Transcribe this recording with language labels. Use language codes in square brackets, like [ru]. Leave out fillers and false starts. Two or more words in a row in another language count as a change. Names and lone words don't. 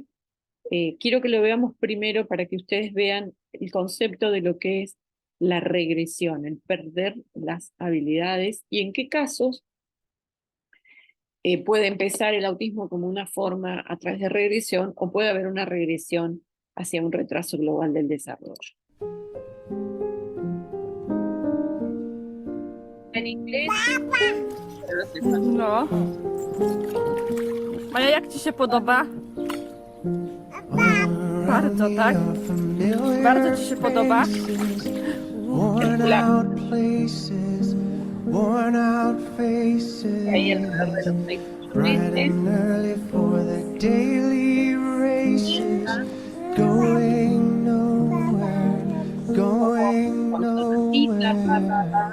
[es] Quiero que lo veamos primero para que ustedes vean el concepto de lo que es la regresión, el perder las habilidades y en qué casos puede empezar el autismo como una forma a través de regresión o puede haber una regresión hacia un retraso global del desarrollo. En inglés. No. [pl] Maja, jak ci się podoba? Bardzo, tak? Bardzo ci się podoba? [en] Worn out faces, bright and early for the daily races, going nowhere, going nowhere.